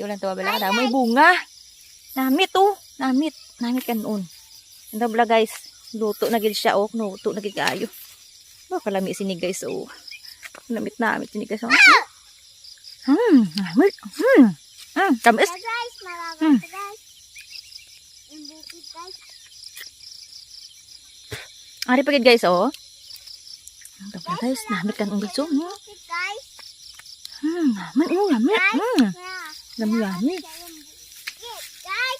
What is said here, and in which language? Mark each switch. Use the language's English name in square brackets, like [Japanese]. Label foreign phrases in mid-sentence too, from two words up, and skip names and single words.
[Hiligaynon] Ulan tawa bala kada may bunga. Namit oh, namit kanon. Anda bala guys. Luto na gid siya oh, luto na gid kaayo. Kalami sini guys oh. Namit sini guys oh. Namit. Tamis. Guys, malaman guys. Yung bukid guys. Ari pagid guys oh. Ito guys, namit kan unggal so. Bukid guys. Namit. Lami. Guys.